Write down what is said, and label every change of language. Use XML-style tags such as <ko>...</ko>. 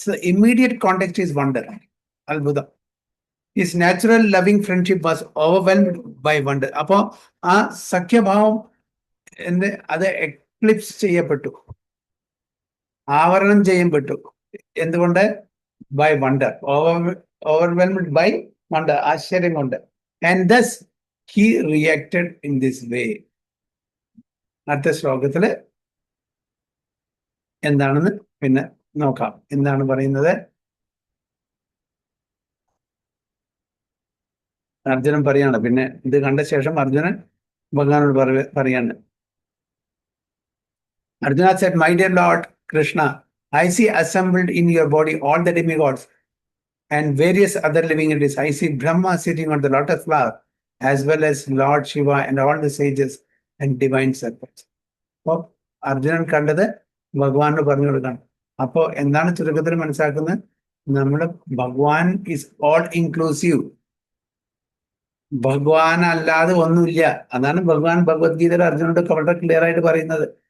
<en>Immediate context is wonder, അത്ഭുതം. His natural loving friendship was overwhelmed by wonder.</en> <ml>അപ്പോ ആ സഖ്യഭാവം അത് എക്ലിപ്സ് ചെയ്യപ്പെട്ടു, ആവരണം ചെയ്യപ്പെട്ടു. എന്തുകൊണ്ട്?</ml> <en>by wonder, overwhelmed by wonder,</en> <ml>ആശ്ചര്യം കൊണ്ട്.</ml> <en>And thus he reacted in this way.</en> <ml>അടുത്ത ശ്ലോകത്തില് എന്താണെന്ന് പിന്നെ നോക്കാം എന്താണ് പറയുന്നത്. അർജുനൻ പറയാണ്. പിന്നെ ഇത് കണ്ട ശേഷം അർജുനൻ ഭഗവാനോട് പറയാണ്.</ml> <en>Arjuna said, "My dear Lord Krishna, I see assembled in your body all the demigods and various other living entities. I see Brahma sitting on the lotus flower, as well as Lord Shiva and all the sages and divine serpents."</en> <ml>അപ്പോൾ അർജുനൻ കണ്ടത് ഭഗവാനോട് പറഞ്ഞു കൊടുക്കണം. അപ്പോൾ എന്താണ് ചുരുക്കത്തിൽ മനസ്സിലാക്കുന്നത്? നമ്മുടെ ഭഗവാൻ</ml> <en>Is all inclusive.</en> <ml>ഭഗവാൻ അല്ലാതെ ഒന്നുമില്ല. അതാണ് ഭഗവാൻ ഭഗവത്ഗീതയിൽ അർജുനോട് വളരെ ക്ലിയർ ആയിട്ട് പറയുന്നത്.</ml>